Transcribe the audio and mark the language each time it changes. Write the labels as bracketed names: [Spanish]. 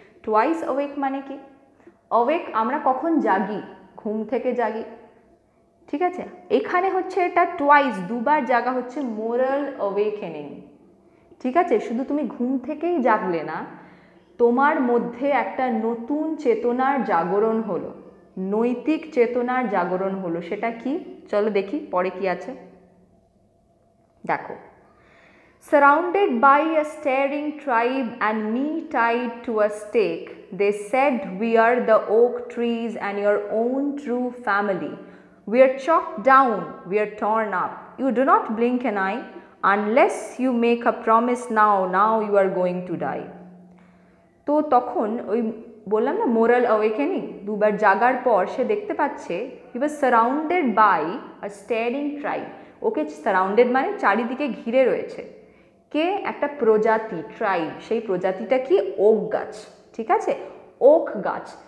[Bangla] Twice awake মানে কি, awake আমরা কখন জাগি, ঘুম থেকে জাগি, ঠিক আছে, এখানে হচ্ছে এটা টুয়াইস, দুবার জাগা হচ্ছে মোরাল অ্যাওয়েকেনিং, ঠিক আছে, শুধু তুমি ঘুম থেকেই জাগলে না, তোমার মধ্যে একটা নতুন চেতনার জাগরণ হলো, নৈতিক চেতনার জাগরণ হলো। সেটা কি, চলো দেখি পরে কি আছে, দেখো। [English] Surrounded by a staring tribe and me tied to a stake, they said we are the oak trees and your own true family. We are chopped down, we are torn up. You do not blink an eye. Unless you make a promise now you are going to die. [Bangla] তো তখন ওই বললাম না moral awakening, দুবার জাগার পর সে দেখতে পাচ্ছে [English] He was surrounded by a staring tribe. [Bangla] Okay surrounded মানে চারিদিকে ঘিরে রয়েছে কে, একটা প্রজাতি, ট্রাইব, সেই প্রজাতিটা কি, ওক গাছ, ঠিক আছে, ওক গাছ।